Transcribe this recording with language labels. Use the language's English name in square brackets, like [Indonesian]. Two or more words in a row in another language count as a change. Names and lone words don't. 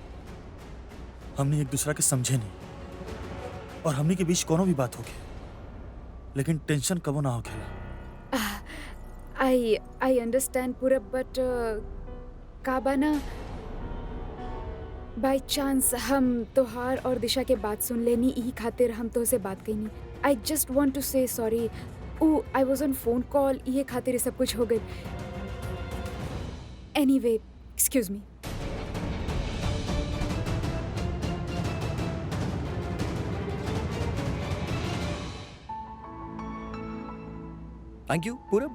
[Bhojpuri] हमने एक दूसरा के समझे नहीं और हमने के बीच कोनो भी बात हो गई, लेकिन टेंशन कबो ना हो खेला। [English] I understand [Bhojpuri] पूरब, बट काबा ना [English] by chance [Bhojpuri] हम तोहार और दिशा के बात सुन लेनी, यही खातिर हम तो से बात कही। [English] I just want to say sorry. I was on phone call, [Bhojpuri] ये खातिर ये सब कुछ हो गई। [English] Anyway, excuse me. Thank you Purab.